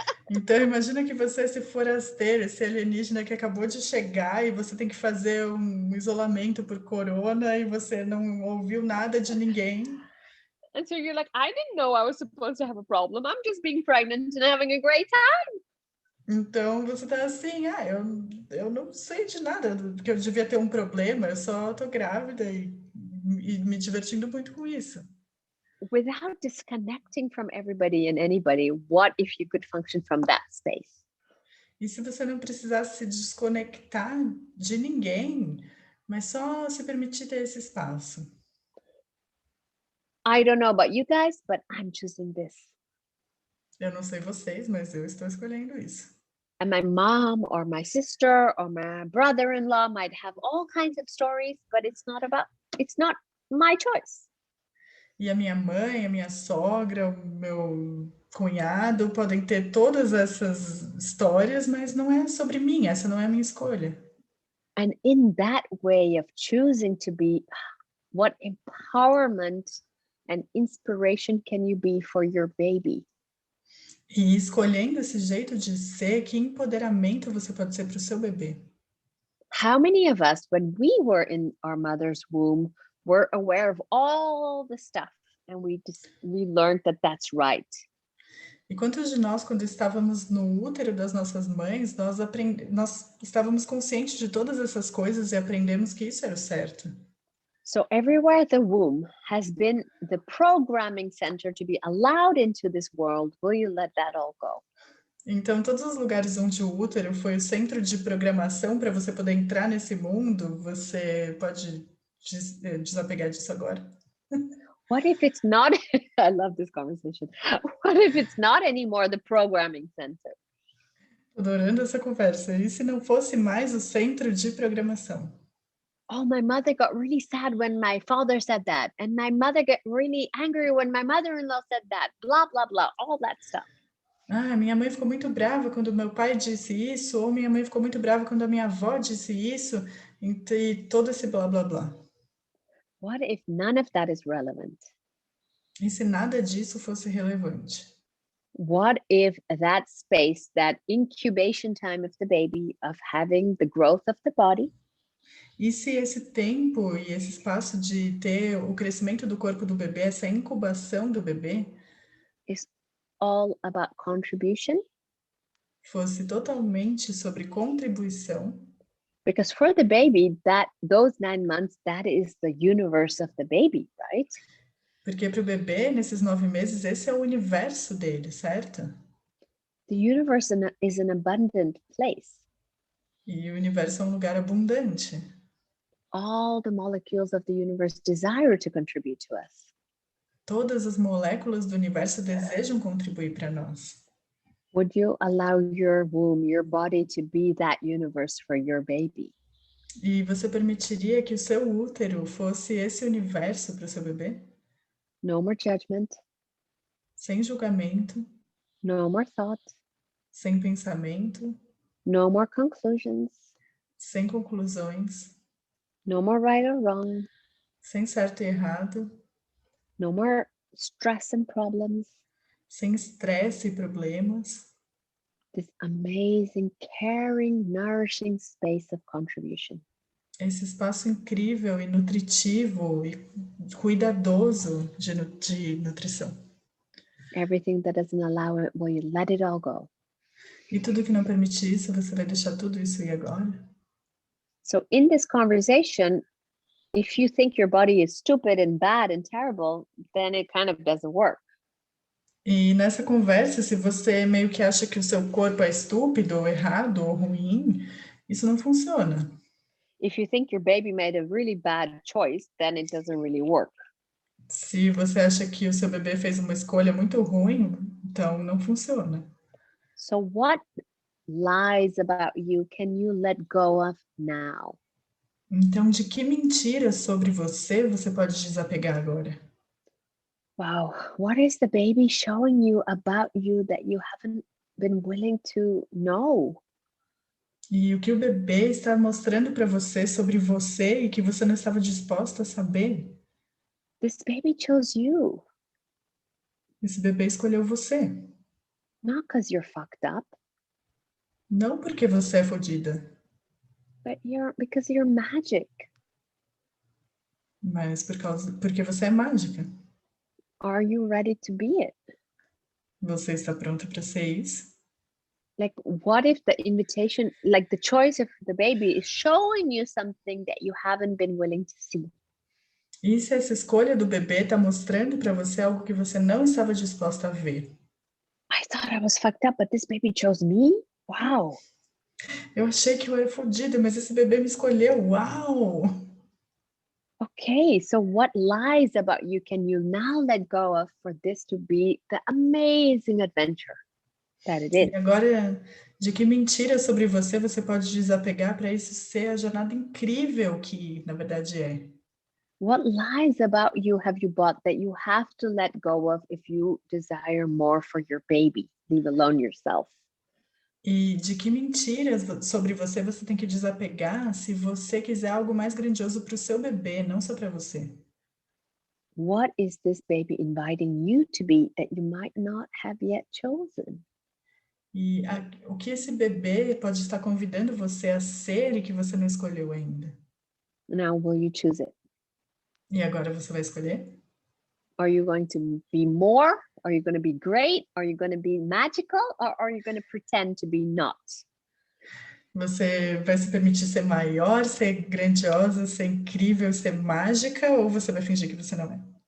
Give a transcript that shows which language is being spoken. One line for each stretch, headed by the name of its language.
Portuguese: Então imagina que você é esse forasteiro, esse alienígena que acabou de chegar e você tem que fazer um isolamento por corona e você não ouviu nada de ninguém.
English: And so you're like, I didn't know I was supposed to have a problem. I'm just being pregnant and having a great time.
Portuguese: Então você tá assim, eu não sei de nada, porque eu devia ter um problema, eu só tô grávida e me divertindo muito com isso.
English: Without disconnecting from everybody and anybody, what if you could function from that space?
Portuguese: E se você não precisasse se desconectar de ninguém, mas só se permitir ter esse espaço?
English: I don't know about you guys, but I'm choosing this.
Portuguese: Eu não sei vocês, mas eu estou escolhendo isso.
English: And my mom or my sister or my brother-in-law might have all kinds of stories, but it's not my choice.
Portuguese: E a minha mãe, a minha sogra, o meu cunhado podem ter todas essas histórias, mas não é sobre mim, essa não é a minha escolha.
English: And in that way of choosing to be, what empowerment and inspiration can you be for your baby?
Portuguese: E escolhendo esse jeito de ser, que empoderamento você pode ser para o seu bebê?
English: How many of us, when we were in our mother's womb, were aware of all the stuff and we learned that that's right?
Portuguese: E quantos de nós, quando estávamos no útero das nossas mães, nós estávamos conscientes de todas essas coisas e aprendemos que isso era o certo?
English: So everywhere the womb has been the programming center to be allowed into this world, will you let that all go?
Portuguese: Então, todos os lugares onde o útero foi o centro de programação para você poder entrar nesse mundo, você pode desapegar disso agora?
English: What if it's not? I love this conversation. What if it's not anymore the programming center?
Portuguese: Adorando essa conversa. E se não fosse mais o centro de programação?
English: Oh, my mother got really sad when my father said that. And my mother got really angry when my mother-in-law said that. Blah, blah, blah, all that stuff.
Portuguese: Minha mãe ficou muito brava quando meu pai disse isso, ou minha mãe ficou muito brava quando a minha avó disse isso, e todo esse blá, blá, blá.
English: What if none of that is relevant?
Portuguese: E se nada disso fosse relevante?
English: What if that space, that incubation time of the baby, of having the growth of the body,
Portuguese: E se esse tempo e esse espaço de ter o crescimento do corpo do bebê, essa incubação do bebê,
English: is all about contribution?
Portuguese: fosse totalmente sobre contribuição?
English: Because for the baby, those 9 months, that is the universe of the baby, right?
Portuguese: Porque para o bebê, nesses 9 meses, esse é o universo dele, certo?
English: The universe is an abundant place.
Portuguese: E o universo é um lugar abundante.
English: All the molecules of the universe desire to contribute to us.
Portuguese: Todas as moléculas do universo desejam contribuir para nós.
English: Would you allow your womb, your body, to be that universe for your baby?
Portuguese: E você permitiria que o seu útero fosse esse universo para o seu bebê?
English: No more judgment.
Portuguese: Sem julgamento.
English: No more thought.
Portuguese: Sem pensamento.
English: No more conclusions.
Portuguese: Sem conclusões.
English: No more right or wrong.
Portuguese: Sem certo e errado.
English: No more stress and problems.
Portuguese: Sem estresse e problemas.
English: This amazing, caring, nourishing space of contribution.
Portuguese: Esse espaço incrível e nutritivo e cuidadoso de nutrição.
English: Everything that doesn't allow it, will you let it all go?
Portuguese: E tudo que não permite isso, você vai deixar tudo isso ir agora?
English: So in this conversation, if you think your body is stupid and bad and terrible, then it kind of doesn't work.
Portuguese: E nessa conversa, se você meio que acha que o seu corpo é estúpido, ou errado, ou ruim, isso não funciona.
English: If you think your baby made a really bad choice, then it doesn't really work.
Portuguese: Se você acha que o seu bebê fez uma escolha muito ruim, então não funciona.
English: So what lies about you can you let go of now?
Portuguese: Então, de que mentiras sobre você pode desapegar agora?
English: Wow, what is the baby showing you about you that you haven't been willing to know?
Portuguese: E o que o bebê está mostrando para você sobre você e que você não estava disposta a saber?
English: This baby chose you,
Portuguese: Esse bebê escolheu você.
English: not because you're fucked up,
Portuguese: Não porque você é fodida,
English: but because you're magic.
Portuguese: mas porque você é mágica.
English: Are you ready to be it?
Portuguese: Você está pronta para ser isso?
English: like, what if the invitation, like the choice of the baby is showing you something that you haven't been willing to see?
Portuguese: E se essa escolha do bebê está mostrando para você algo que você não estava disposta a ver?
English: I thought I was fucked up, but this baby chose me? Wow.
Portuguese: Eu achei que eu era fodida, mas esse bebê me escolheu. Uau!
English: Okay, so what lies about you can you now let go of for this to be the amazing adventure that it is?
Portuguese: E agora, de que mentira sobre você pode desapegar para isso ser a jornada incrível que, na verdade, é?
English: What lies about you have you bought that you have to let go of if you desire more for your baby, leave alone yourself?
Portuguese: E de que mentiras sobre você tem que desapegar se você quiser algo mais grandioso para o seu bebê, não só para você?
English: What is this baby inviting you to be that you might not have yet chosen?
Portuguese: E o que esse bebê pode estar convidando você a ser e que você não escolheu ainda?
English: Now, will you choose it?
Portuguese: E agora você vai escolher?
English: Are you going to be more? Are you going to be great? Are you going to be magical? Or are you going to pretend to be not?
Portuguese: Você vai se permitir ser maior, ser grandiosa, ser incrível, ser mágica, ou você vai fingir que você não é?